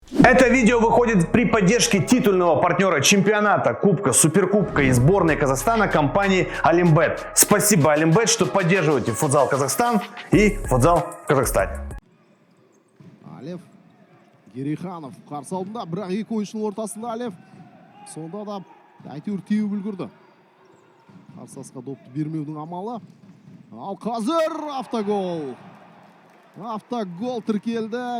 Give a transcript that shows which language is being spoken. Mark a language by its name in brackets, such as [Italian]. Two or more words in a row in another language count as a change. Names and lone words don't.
[Russian] Это видео выходит при поддержке титульного партнера чемпионата, кубка, суперкубка и сборной Казахстана компании Олимбет. Спасибо, Олимбет, что поддерживаете футзал Казахстан и футзал в Казахстане. [Kazakh] Алев Гериханов қарсы алдында, бірақ екі ойыншының ортасында Алев. Сонда да әйтеуір теуіп үлгерді. Қарсыласқа допты бермеудің амалы. Ал қазір автогол. Автогол тіркелді.